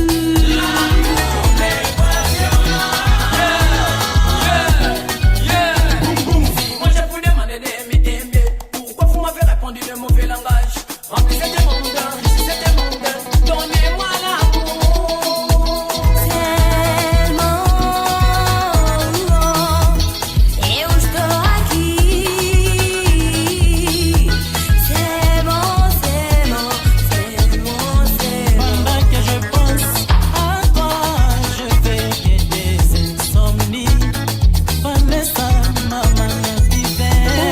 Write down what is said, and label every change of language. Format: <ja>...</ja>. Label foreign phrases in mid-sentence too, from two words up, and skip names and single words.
<fr>Moi je vous demandais d'aimer, pourquoi vous m'avez répondu de mauvais langage? Remplissez de monde, donnez-moi l'amour. Tellement,</fr> <pt>eu estou aqui.</pt> <fr>C'est bon, c'est bon, c'est bon, c'est bon. Pendant que je pense à toi, je fais que des insomnies. Vanessa, maman, divin.</fr>